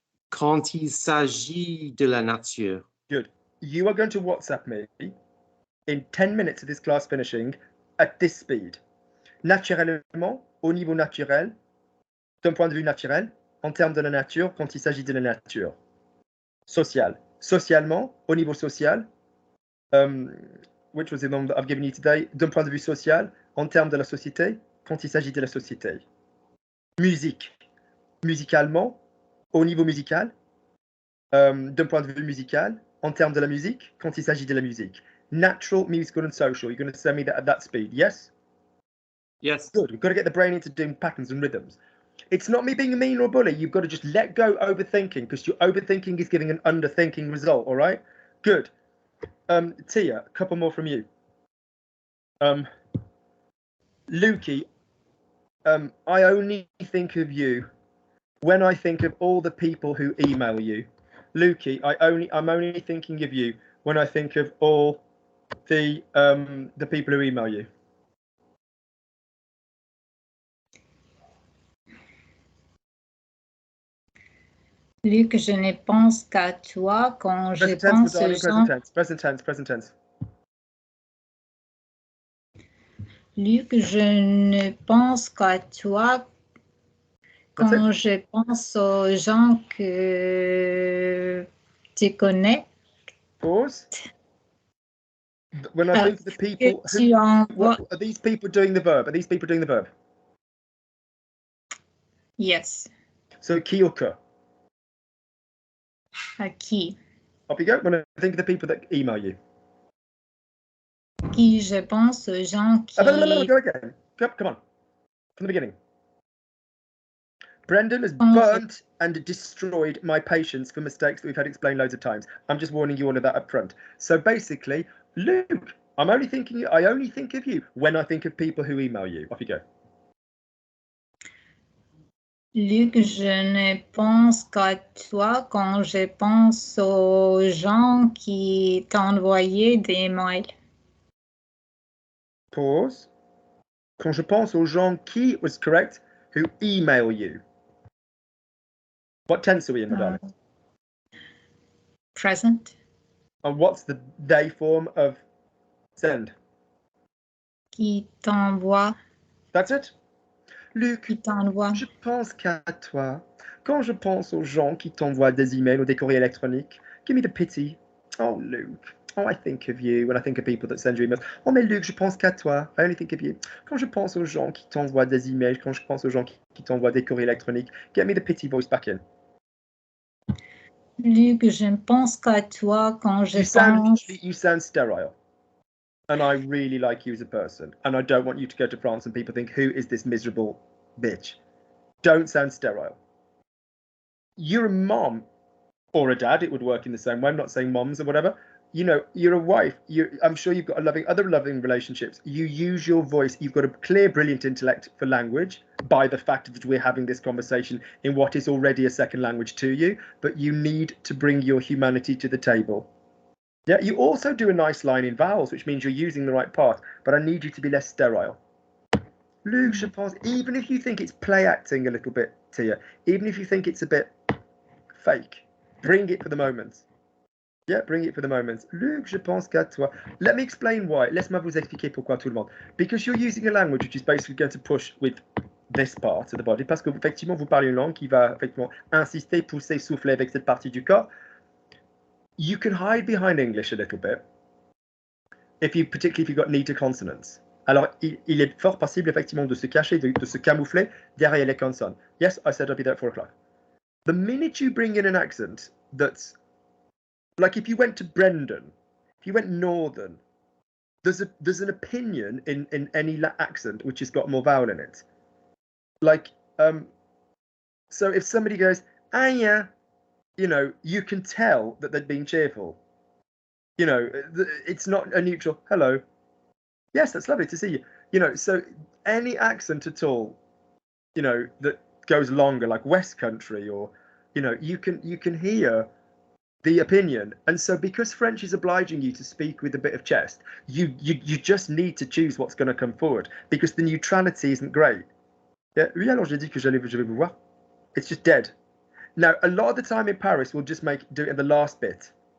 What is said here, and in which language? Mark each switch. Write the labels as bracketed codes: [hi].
[fr] Quand il s'agit de la nature. [en] Good. You are going to WhatsApp me in 10 minutes of this class finishing at this speed. [fr] Naturellement, au niveau naturel, d'un point de vue naturel, en termes de la nature, quand il s'agit de la nature. Social. Socialement, au niveau social, [en] which was the one that I've given you today, [fr] d'un point de vue social, en termes de la société, quand il s'agit de la société. Musique. Musicalement, au niveau musical, d'un point de vue musical, en termes de la musique, quand il s'agit de la musique. [en] Natural, musical, and social. You're going to send me that at that speed, yes? Yes. Good. We've got to get the brain into doing patterns and rhythms. It's not me being a mean or a bully. You've got to just let go overthinking because your overthinking is giving an underthinking result, all right? Good. Tia, a couple more from you. Lukey, I only think of you when I think of all the people who email you. Lukey, I'm only thinking of you when I think of all the people who email you. [fr] Luc, je ne pense qu'à toi quand je pense aux gens. [en] Present tense. [fr] Luc, je ne pense qu'à toi quand je pense aux gens que tu connais. [en] Pause. When I think of the people, are these people doing the verb? Are these people doing the verb? Yes. So qui or que? [fr] À qui? [en] Up you go. When I think of the people that email you. [fr] Qui je pense aux gens qui... [en] Go again. Come on. From the beginning. Brendan has burnt and destroyed my patience for mistakes that we've had explained loads of times. I'm just warning you all of that up front. So basically, Luke, I only think of you when I think of people who email you. Off you go. [fr] Luc, je ne pense qu'à toi quand je pense aux gens qui t'ont envoyé des mails. [en] Pause. [fr] Quand je pense aux gens qui [en] was correct, who email you. What tense are we in, my darling? Present. And what's the they form of send? [fr] Qui t'envoie. [en] That's it. Luc, [fr] Qui t'envoie. je pense qu'à toi. Quand je pense aux gens qui t'envoient des emails ou des courriers électroniques, [en] give me the pity. Oh, Luke. Oh, I think of you when I think of people that send you emails. [fr] Oh, mais Luc, je pense qu'à toi. [en] I only think of you. [fr] Quand je pense aux gens qui t'envoient des emails, quand je pense aux gens qui t'envoient des courriers électroniques, [en] get me the pity voice back in. [fr] Luc, je ne pense qu'à toi quand je pense... [en] You sound sterile. And I really like you as a person. And I don't want you to go to France and people think, who is this miserable bitch? Don't sound sterile. You're a mom. or a dad, it would work in the same way. I'm not saying moms or whatever. You know, you're a wife. I'm sure you've got other loving relationships. You use your voice. You've got a clear, brilliant intellect for language by the fact that we're having this conversation in what is already a second language to you. But you need to bring your humanity to the table. Yeah, you also do a nice line in vowels, which means you're using the right part. But I need you to be less sterile. Luke, [fr] je pense, [en] even if you think it's play acting a little bit, Tia, even if you think it's a bit fake, bring it for the moment. Yeah, bring it for the moment. Luc, [fr] je pense qu'à toi. [en] Let me explain why. [fr] Laisse-moi vous expliquer pourquoi tout le monde. [en] Because you're using a language which is basically going to push with this part of the body. [fr] Parce que effectivement, vous parlez une langue qui va effectivement insister, pousser, souffler avec cette partie du corps. [en] You can hide behind English a little bit, particularly if you've got neater consonants. [fr] Alors, il est fort possible effectivement de se cacher, de se camoufler derrière les consonnes. [en] Yes, I said I'll be there at 4 o'clock. The minute you bring in an accent that's like if you went to Brendan, if you went Northern, there's an opinion in any accent which has got more vowel in it. Like, so if somebody goes, ah yeah, you know, you can tell that they're being cheerful. You know, it's not a neutral hello. Yes, that's lovely to see you. You know, so any accent at all, you know, that goes longer, like West Country, or you know, you can hear the opinion. And so because French is obliging you to speak with a bit of chest, you just need to choose what's going to come forward, because the neutrality isn't great. [fr] Yeah, oui, alors j'ai dit que je vais vous voir. [en] It's just dead. Now, a lot of the time in Paris, we'll just do it in the last bit.